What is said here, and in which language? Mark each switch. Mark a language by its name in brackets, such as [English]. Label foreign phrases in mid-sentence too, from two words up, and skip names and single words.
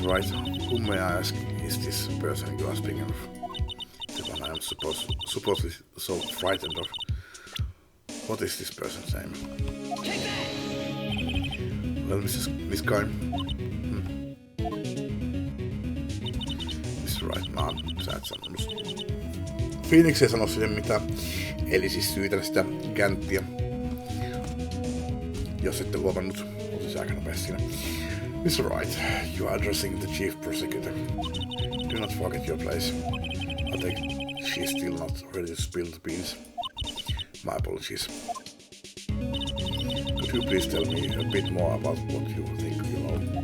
[English] Wright, whom may I ask is this person you are speaking of? The one I am supposedly so frightened of. What is this person's name? Well, Miss Kine. Mr. Wright, [Finnish] sä et sanonut. Phoenix ei sano sille mitään, eli siis syytän sitä Ganttia. Jos ette huomannut, olisi aika nopeasti siinä. [English] Mr. Wright, you are addressing the chief prosecutor. Do not forget your place. I think she's still not ready to spill the beans. My apologies. Could you please tell me a bit more about what you think you know?